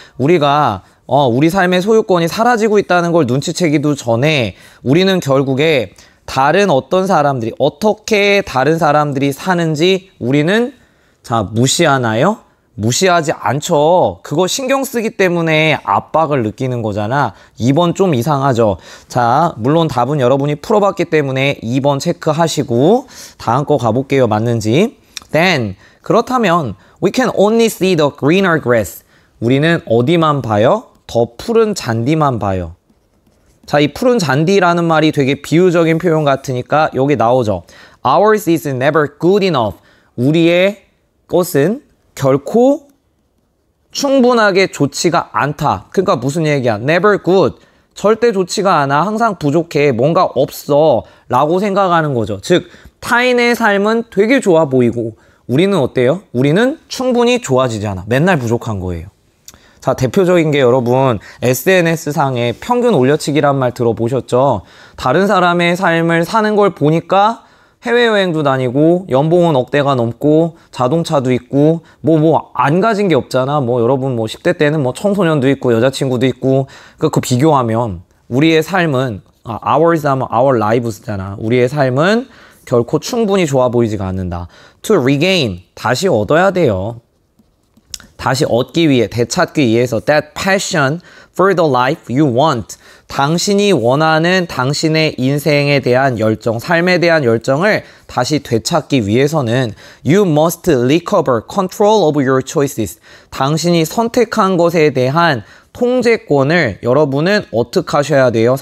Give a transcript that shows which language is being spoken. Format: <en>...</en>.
<ko>우리가 우리 삶의 소유권이 사라지고 있다는 걸 눈치채기도 전에 우리는 결국에 다른 어떤 사람들이 어떻게 다른 사람들이 사는지 우리는 자, 무시하나요? 무시하지 않죠. 그거 신경 쓰기 때문에 압박을 느끼는 거잖아. 2번 좀 이상하죠. 자, 물론 답은 여러분이 풀어봤기 때문에 2번 체크하시고 다음 거 가볼게요. 맞는지.</ko> <en>Then,</en> <ko>그렇다면</ko> <en>we can only see the greener grass.</en> <ko>우리는 어디만 봐요? 더 푸른 잔디만 봐요. 자, 이 푸른 잔디라는 말이 되게 비유적인 표현 같으니까 여기 나오죠.</ko> <en>Ours is never good enough.</en> <ko>우리의 것은 결코 충분하게 좋지가 않다. 그러니까 무슨 얘기야?</ko> <en>Never good.</en> <ko>절대 좋지가 않아. 항상 부족해. 뭔가 없어. 라고 생각하는 거죠. 즉 타인의 삶은 되게 좋아 보이고 우리는 어때요? 우리는 충분히 좋아지지 않아. 맨날 부족한 거예요. 자, 대표적인 게 여러분 SNS상에 평균 올려치기란 말 들어보셨죠? 다른 사람의 삶을 사는 걸 보니까 해외여행도 다니고 연봉은 억대가 넘고 자동차도 있고 뭐 안 가진 게 없잖아. 뭐 여러분 뭐 10대 때는 뭐 청소년도 있고 여자친구도 있고 그 비교하면 우리의 삶은 ours 하면</ko> <en>our lives</en> <ko>잖아. 우리의 삶은 결코 충분히 좋아 보이지가 않는다.</ko> <en>To regain</en> <ko>다시 얻어야 돼요. 다시 얻기 위해, 되찾기 위해서</ko> <en>that passion for the life you want.</en> <ko>당신이 원하는 당신의 인생에 대한 열정, 삶에 대한 열정을 다시 되찾기 위해서는</ko> <en>you must recover control of your choices.</en> <ko>당신이 선택한 것에 대한 통제권을 여러분은 어떻게 하셔야 돼요?</ko>